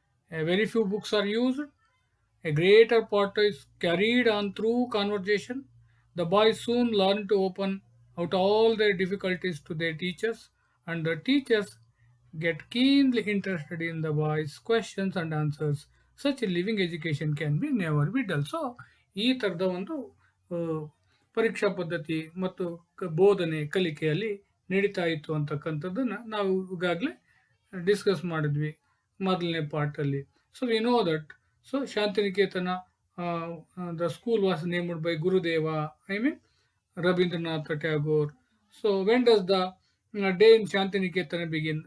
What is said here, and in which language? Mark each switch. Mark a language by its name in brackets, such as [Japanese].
[English] Very few books are used. A greater part is carried on through conversation. The boys soon learn to open out all their difficulties to their teachers, and the teachers get keenly interested in the boys' questions and answers. Such a living education can be never be dull. [Kannada] So, ಈ ಥರದ ಒಂದು ಆ, ಪರೀಕ್ಷಾ ಪದ್ಧತಿ ಮತ್ತು ಬೋಧನೆ ಕಲಿಕೆಯಲ್ಲಿ ನಡೀತಾ ಇತ್ತು ಅಂತಕ್ಕಂಥದ್ದನ್ನ ನಾವು ಈಗಾಗಲೇ ಡಿಸ್ಕಸ್ ಮಾಡಿದ್ವಿ ಮೊದಲನೇ ಪಾರ್ಟಲ್ಲಿ. [English] So we know that so Shantiniketana, the school was named by Gurudeva, I mean Rabindranath Tagore. So when does the day in Shantiniketana begin?